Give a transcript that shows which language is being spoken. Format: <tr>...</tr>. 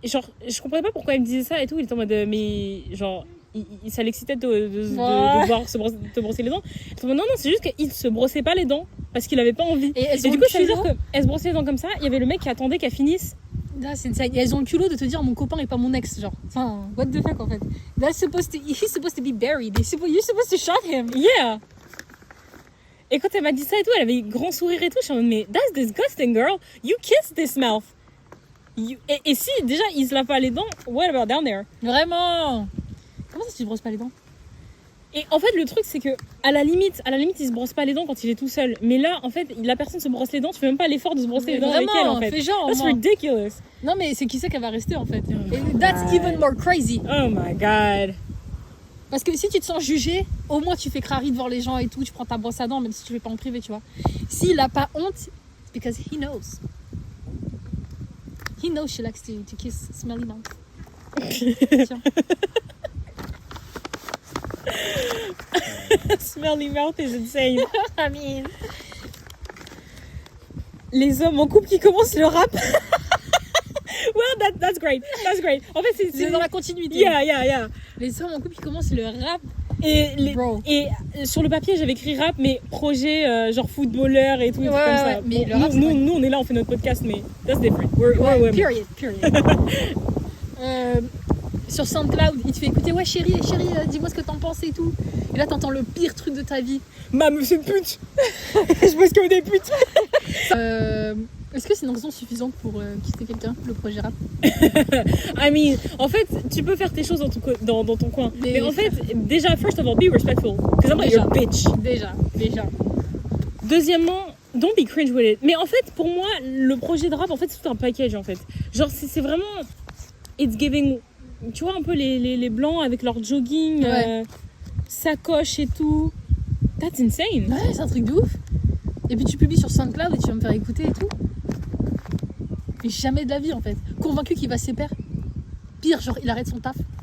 <fr>Genre, je comprenais pas pourquoi elle me disait ça et tout. Il était en mode... Mais, genre... ça l'excitait de voir te brosser les dents. Non, c'est juste qu'il se brossait pas les dents parce qu'il avait pas envie. Et du coup, ça veut dire qu'elle se brossait les dents comme ça. Il y avait le mec qui attendait qu'elle finisse. C'est insane. Et elles ont le culot de te dire mon copain est pas mon ex, genre. Enfin,</fr> <en>what the fuck</en> <fr>en fait.</fr> <en>He's supposed to be buried. You're supposed to shot him. Yeah.</en> <fr>Et quand elle m'a dit ça et tout, elle avait un grand sourire et tout. Je suis en mode, mais</fr> <en>that's disgusting, girl. You kissed this mouth.</en> <fr>Et si déjà il se lave pas les dents,</fr> <en>what about down there?</en> <fr>Vraiment. Comment ça tu te brosses pas les dents? Et en fait, le truc, c'est que à la limite, il se brosse pas les dents quand il est tout seul. Mais là, en fait, la personne se brosse les dents. Tu fais même pas l'effort de se brosser les dents avec elle, en fait. Fais genre.</fr> <en>That's ridiculous.</en> <fr>Non, mais c'est qui c'est qu'elle va rester, en fait.</fr> <en>Et that's even more crazy. Oh my god.</en> <fr>Parce que si tu te sens jugé, au moins tu fais crari devant les gens et tout. Tu prends ta brosse à dents, même si tu fais pas en privé, tu vois. S'il a pas honte,</fr> <en>it's because he knows. He knows she likes to kiss smelly mouth.</en> <fr>Tiens.</fr> <en>Smelly mouth is insane. I mean...</en> <fr>Les hommes en couple qui commencent le rap.</fr> <en>Well, that's great. That's great.</en> <fr>En fait, c'est dans la continuité.</fr> <en>Yeah.</en> <fr>Les hommes en couple qui commencent le rap. Et sur le papier, j'avais écrit rap, mais projet genre footballeur et tout, comme ça. Mais bon, le rap, nous, on est là, on fait notre podcast, mais</fr> <en>that's different. We're women. Period.</en> <fr>Sur SoundCloud, il te fait écouter, ouais chérie, dis-moi ce que t'en penses et tout. Et là, t'entends le pire truc de ta vie. C'est une pute. Je bosse comme des putes. Est-ce que c'est une raison suffisante pour quitter quelqu'un, le projet rap?</fr> <en>I mean,</en> <fr>en fait, tu peux faire tes choses dans ton coin. Mais en fait, déjà,</fr> <en>first of all, be respectful. Because I'm not your bitch.</en> <fr>Déjà. Deuxièmement,</fr> <en>don't be cringe with it.</en> <fr>Mais en fait, pour moi, le projet de rap, en fait, c'est tout un package, en fait. Genre, c'est vraiment...</fr> <en>It's giving...</en> <fr>Tu vois, un peu les blancs avec leur jogging, sacoche et tout.</fr> <en>That's insane.</en> <fr>Ouais, c'est un truc de ouf. Et puis tu publies sur SoundCloud et tu vas me faire écouter et tout. Et jamais de la vie en fait. Convaincu qu'il va se séparer. Pire, genre il arrête son taf.</fr>